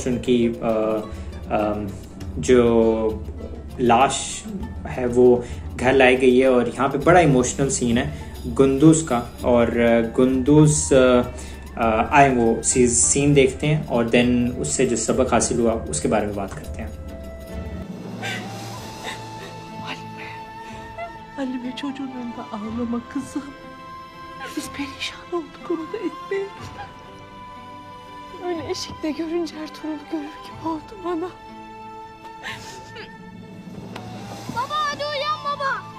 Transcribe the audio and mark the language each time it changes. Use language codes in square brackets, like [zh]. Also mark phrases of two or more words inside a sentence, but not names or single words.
[hi] उनकी जो लाश है वो घर लाई गई है, और यहाँ पे बड़ा इमोशनल सीन है गुंदुज का। और गुंदुज आए वो सीन देखते हैं, और देन उससे जो सबक हासिल हुआ उसके बारे में बात करते हैं। [tr] Halime çocuğun önünde ağlama kızım. Biz perişan olduk, onu da etmeyin. Öyle eşikte görünce Ertuğrul'u görür gibi oldu bana. Baba hadi uyan baba.